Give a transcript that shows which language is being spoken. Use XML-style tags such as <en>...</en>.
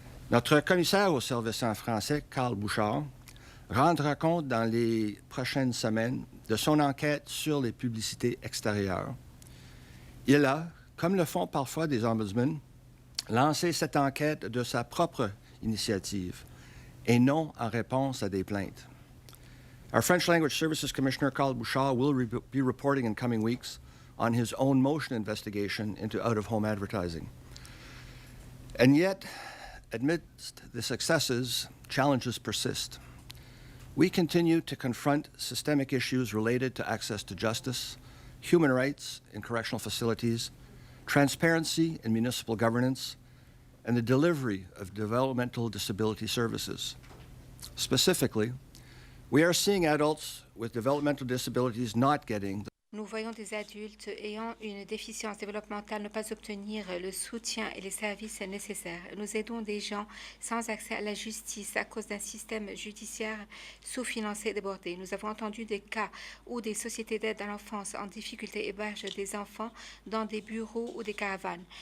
<fr>Notre commissaire aux services en français, Carl Bouchard, rendra compte dans les prochaines semaines de son enquête sur les publicités extérieures. Il a, comme le font parfois des ombudsmen, lancé cette enquête de sa propre initiative et non en réponse à des plaintes.</fr> <en>Our French Language Services Commissioner, Carl Bouchard, will be reporting in coming weeks on his own motion investigation into out-of-home advertising. And yet, amidst the successes, challenges persist. We continue to confront systemic issues related to access to justice, human rights in correctional facilities, transparency in municipal governance, and the delivery of developmental disability services. Specifically, we are seeing adults with developmental disabilities not getting</en> <fr>Nous voyons des adultes ayant une déficience développementale ne pas obtenir le soutien et les services nécessaires. Nous aidons des gens sans accès à la justice à cause d'un système judiciaire sous-financé et débordé. Nous avons entendu des cas où des sociétés d'aide à l'enfance en difficulté hébergent des enfants dans des bureaux ou des caravanes.</fr>